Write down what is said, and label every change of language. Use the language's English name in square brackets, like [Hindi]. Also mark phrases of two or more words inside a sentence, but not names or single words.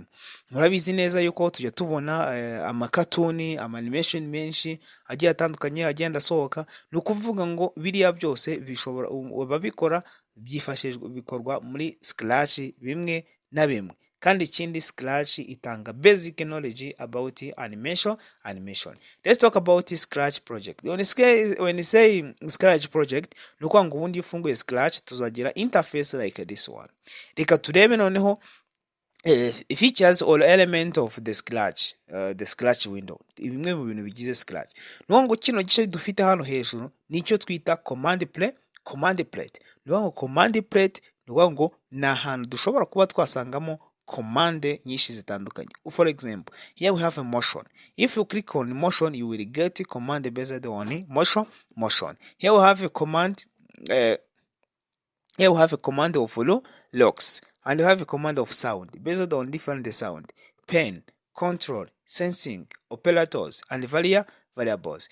[Kinyarwanda] Murabizi neza yuko tujya tubona amakatuni, animation menshi agiye atandukanye agenda asohoka. Ni ukuvuga ngo biriya byose bishobora babikora bikorwa muri Scratch bimwe na bimwe. Kandi ikindi Scratch itanga [English] basic knowledge about animation. Let's talk about Scratch project. When you say Scratch project, [Kinyarwanda] nuko ngo ubundi ufunguye Scratch tuzagira interface [English] like this one. [Kinyarwanda] Reka turebe noneho [English] features or element of the Scratch window. [Kinyarwanda] Bimwe mu bintu bigize Scratch. Nuko ngo kino gice dufite hano hejuru nicyo twita [English] command plate. [Kinyarwanda] Nuko [English] command plate [Kinyarwanda] nuko ngo na hantu dushobora kuba twasangamo command nyinshi zitandukanye. [English] For example, here we have a motion. If you click on motion, you will get a command based on motion. Here we have a command of locks, and you have a command of sound based on different sound, pen, control, sensing, operators, and variables.